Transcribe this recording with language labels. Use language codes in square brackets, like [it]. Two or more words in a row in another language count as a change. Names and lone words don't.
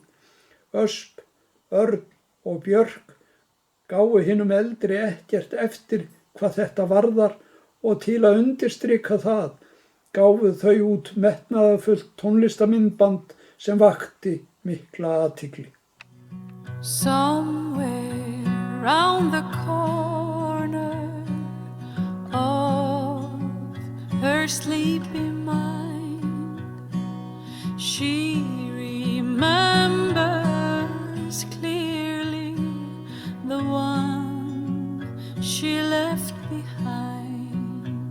[is] Ösp, Örn og Björk gáfu hinum eldri ekkert eftir hvað þetta varðar og til að undirstrika það gáfu þau út metnaðarfullt tónlistarmyndband sem vakti mikla athygli. [en] Somewhere round the corner of her sleepy mind, she remembers clearly the one she left behind.